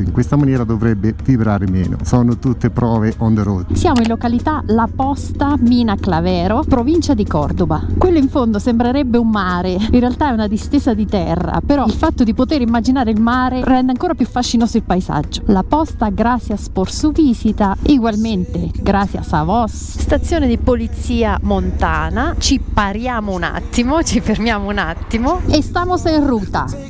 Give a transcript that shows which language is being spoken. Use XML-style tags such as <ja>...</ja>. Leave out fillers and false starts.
<it>In questa maniera dovrebbe vibrare meno. Sono tutte prove</it> <en>on the road.</en> <it>Siamo in località La Posta Mina Clavero, provincia di Cordoba. Quello in fondo sembrerebbe un mare, in realtà è una distesa di terra, però il fatto di poter immaginare il mare rende ancora più fascinoso il paesaggio.</it> <es>La Posta gracias por su visita, igualmente gracias a vos.</es> <it>Stazione di polizia montana, ci pariamo un attimo, ci fermiamo un attimo e</it> <es>stamos en ruta.</es>